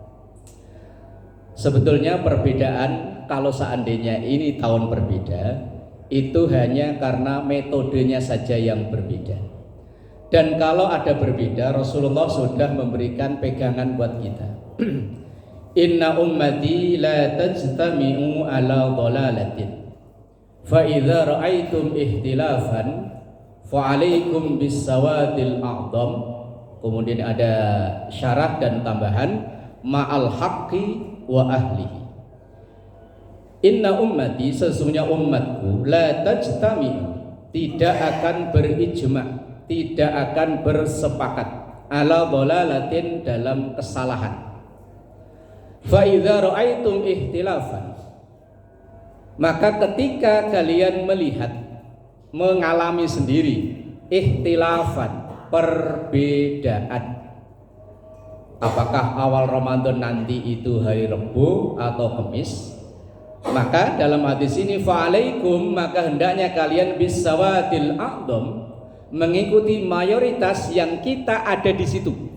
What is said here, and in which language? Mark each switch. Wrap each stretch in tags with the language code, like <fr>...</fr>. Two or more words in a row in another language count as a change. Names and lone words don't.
<id>Sebetulnya perbedaan kalau seandainya ini tahun berbeda, itu hanya karena metodenya saja yang berbeda. Dan kalau ada berbeda, Rasulullah sudah memberikan pegangan buat kita.</id> <ar>إن أمتي لا تجتمع على ضلالة فإذا رأيتم اختلافا فعليكم بالسواد الأعظم.</ar> <id>Kemudian ada syarat dan tambahan</id> <ar>مع الحق وأهله. إن أمتي,</ar> <id>sesungguhnya umatku,</id> <ar>لا تجتمع,</ar> <id>tidak akan berijma', tidak akan bersepakat</id> <ar>على ضلالة,</ar> <id>dalam kesalahan.</id> <ar>فإذا رأيتم اختلافا,</ar> <id>maka ketika kalian melihat, mengalami sendiri ihtilafan, perbedaan, apakah awal Ramadan nanti itu hari Rebo atau Kamis, maka dalam hadis ini fa'alaikum, maka hendaknya kalian</id> <ar>بالسواد الأعظم,</ar> <id>mengikuti mayoritas yang kita ada di situ.</id>